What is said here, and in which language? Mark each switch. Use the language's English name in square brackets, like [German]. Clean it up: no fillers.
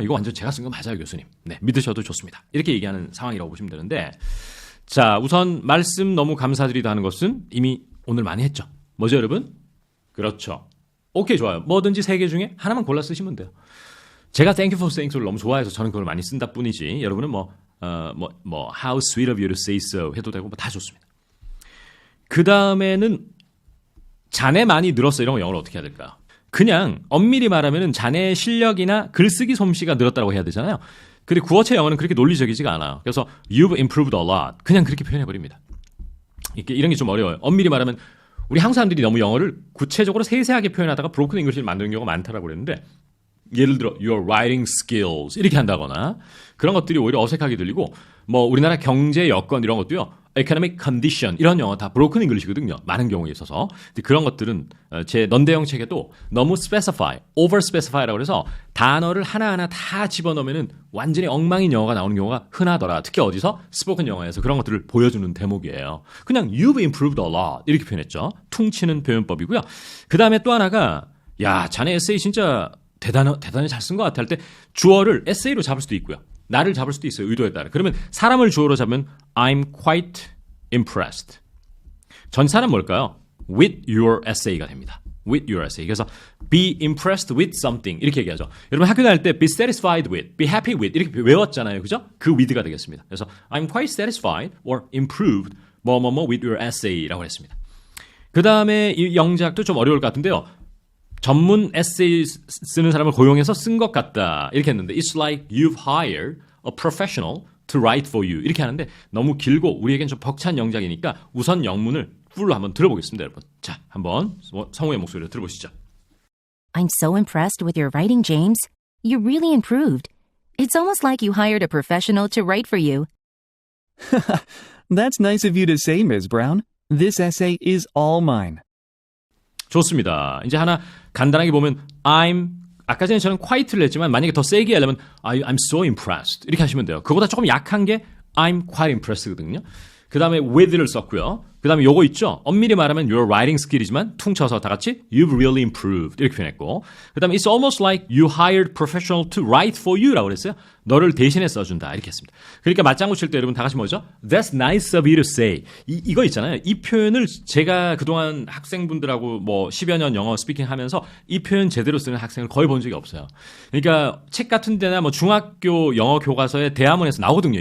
[Korean] 이거 완전 제가 쓴 거 맞아요, 교수님. 네, 믿으셔도 좋습니다. 이렇게 얘기하는 상황이라고 보시면 되는데, 자, 우선 말씀 너무 감사드리다 하는 것은 이미 오늘 많이 했죠. 뭐죠, 여러분? 그렇죠. 오케이, 좋아요. 뭐든지 세 개 중에 하나만 골라 쓰시면 돼요. 제가 [English] Thank you for saying so를 [Korean] 너무 좋아해서 저는 그걸 많이 쓴다 뿐이지. 여러분은 [English] How sweet of you to say so [Korean] 해도 되고 뭐 다 좋습니다. 그 다음에는 자네 많이 늘었어 이런 거 영어로 어떻게 해야 될까요? 그냥 엄밀히 말하면은 자네의 실력이나 글쓰기 솜씨가 늘었다고 해야 되잖아요. 근데 구어체 영어는 그렇게 논리적이지가 않아요. [English] 그래서 You've improved a lot. [Korean] 그냥 그렇게 표현해버립니다. 이런 게 좀 어려워요. 엄밀히 말하면 우리 한국 사람들이 너무 영어를 구체적으로 세세하게 표현하다가 브로큰 잉글리시를 만드는 경우가 많다라고 그랬는데 예를 들어 your writing skills 이렇게 한다거나 그런 것들이 오히려 어색하게 들리고 뭐 우리나라 경제 여건 이런 것도요 economic condition 이런 영어 다 브로큰 잉글리시거든요. 많은 경우에 있어서 그런 것들은 제 넌대형 책에도 너무 specify, over specify라고 해서 단어를 하나하나 다 집어넣으면은 완전히 엉망인 영어가 나오는 경우가 흔하더라. 특히 어디서 스포큰 영어에서 그런 것들을 보여주는 대목이에요. 그냥 [English] you've improved a lot [Korean] 이렇게 표현했죠. 퉁치는 표현법이고요. 그 다음에 또 하나가 야 자네 에세이 진짜 대단히 잘 쓴 것 같아 할 때 주어를 에세이로 잡을 수도 있고요. 나를 잡을 수도 있어요. 의도에 따라. 그러면 사람을 주어로 잡으면 [English] I'm quite impressed. [Korean] 전사는 뭘까요? [English] With your essay가 [Korean] 됩니다. [English] with your essay. [Korean] 그래서 [English] be impressed with something [Korean] 이렇게 얘기하죠. 여러분 학교 다닐 때 [English] be satisfied with, be happy with [Korean] 이렇게 외웠잖아요. 그죠? 그 with가 되겠습니다. 그래서 [English] I'm quite satisfied or improved [Korean] 뭐뭐뭐 [English] with your essay라고 [Korean] 했습니다. 그 다음에 이 영작도 좀 어려울 것 같은데요. 전문 에세이 쓰는 사람을 고용해서 쓴 것 같다 이렇게 했는데 [English] It's like you've hired a professional to write for you [Korean] 이렇게 하는데 너무 길고 우리에겐 좀 벅찬 영작이니까 우선 영문을 풀로 한번 들어보겠습니다, 여러분. 자, 한번 성우의 목소리를 들어보시죠. [English] I'm so impressed with your writing, James. You really improved. It's almost like you hired a professional to write for you. That's nice of you to say, Ms. Brown. This essay is all mine. [Korean] 좋습니다. 이제 하나 간단하게 보면 아까 전에 저는 quite를 했지만 만약에 더 세게 하려면 [English] I'm so impressed [Korean] 이렇게 하시면 돼요. 그거보다 조금 약한 게 [English] I'm quite impressed거든요. [Korean] 그 다음에 with를 썼고요. 그 다음에 요거 있죠. 엄밀히 말하면 your writing skill이지만 퉁쳐서 다 같이 [English] you've really improved [Korean] 이렇게 표현했고 그 다음에 [English] it's almost like you hired professional to write for you [Korean] 라고 그랬어요. 너를 대신해 써준다 이렇게 했습니다. 그러니까 맞장구 칠 때 여러분 다 같이 뭐죠? [English] That's nice of you to say. [Korean] 이거 있잖아요. 이 표현을 제가 그동안 학생분들하고 뭐 10여 년 영어 스피킹 하면서 이 표현 제대로 쓰는 학생을 거의 본 적이 없어요. 그러니까 책 같은 데나 뭐 중학교 영어 교과서에 대화문에서 나오거든요.